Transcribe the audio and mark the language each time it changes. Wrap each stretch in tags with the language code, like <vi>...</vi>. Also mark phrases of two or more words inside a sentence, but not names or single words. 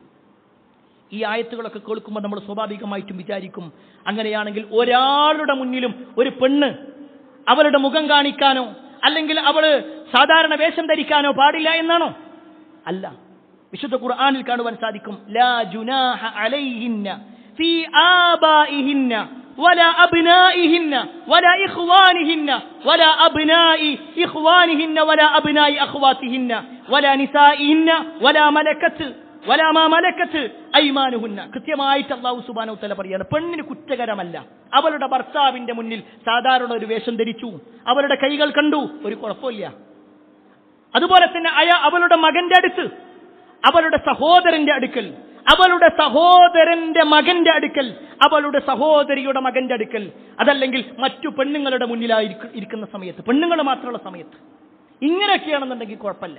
<ml>ഈ ആയത്തുകളൊക്കെ കേൾക്കുമ്പോൾ നമ്മൾ സ്വാഭാവികമായിട്ടും വിചാരിക്കും, അങ്ങനെയാണെങ്കിൽ ഒരാളുടെ മുന്നിലും ഒരു പെണ്ണ് അവളുടെ മുഖം കാണിക്കാനോ അല്ലെങ്കിൽ അവള് സാധാരണ വേഷം ധരിക്കാനോ പാടില്ല എന്നാണോ? അല്ല. വിശുദ്ധ ഖുർആനിൽ കാണുവാൻ സാധിക്കും,</ml> <ar>لا جناح عليهن في آبائهن ولا أبنائهن ولا إخوانهن ولا أبناء إخوانهن ولا أبناء أخواتهن ولا نسائهن ولا ما ملكت أيمانهن.</ar> <ml>കൃത്യമായിട്ട്</ml> <ar>الله سبحانه وتعالى</ar> <ml>പറയാണ്, പെണ്ണിന് കുറ്റകരമല്ല അവളുടെ ഭർത്താവിന്റെ മുന്നിൽ സാധാരണ ഒരു വേഷം ധരിച്ചു, അവളുടെ കൈകൾ കണ്ടു, ഒരു കുഴപ്പമില്ല. അതുപോലെ തന്നെ അവളുടെ മകന്റെ അടുത്ത്, അവളുടെ സഹോദരന്റെ അടുക്കൽ, അവളുടെ സഹോദരന്റെ മകന്റെ അടുക്കൽ, അവളുടെ സഹോദരിയുടെ മകന്റെ അടുക്കൽ, അതല്ലെങ്കിൽ മറ്റു പെണ്ണുങ്ങളുടെ മുന്നിലായിരിക്കുന്ന സമയത്ത്, പെണ്ണുങ്ങൾ മാത്രമുള്ള സമയത്ത്, ഇങ്ങനെയൊക്കെയാണെന്നുണ്ടെങ്കിൽ കുഴപ്പമില്ല.</ml>